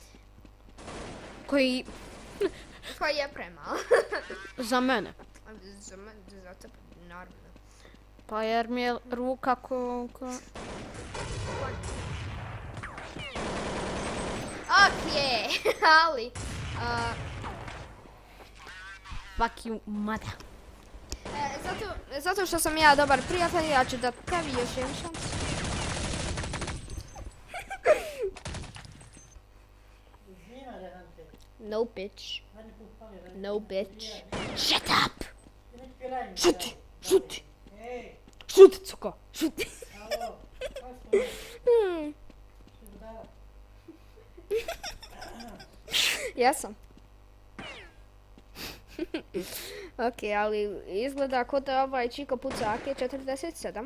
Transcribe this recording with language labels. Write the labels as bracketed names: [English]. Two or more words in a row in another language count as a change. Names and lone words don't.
[Serbian] Koji koji je premal. za mene. Za tebe, naravno. Pa jer mi je ruka Okej, ali... [English] Fuck you, mother. [Serbian] Zato što sam ja dobar prijatelj, ja ću da tebi još jedan šans. [English] No bitch. No bitch. Shut up! [Serbian] Šuti! Šuti! Šuti, cuko! Šuti! Jesam. Ok, ali izgleda kao da ovaj čiko puca AK-47.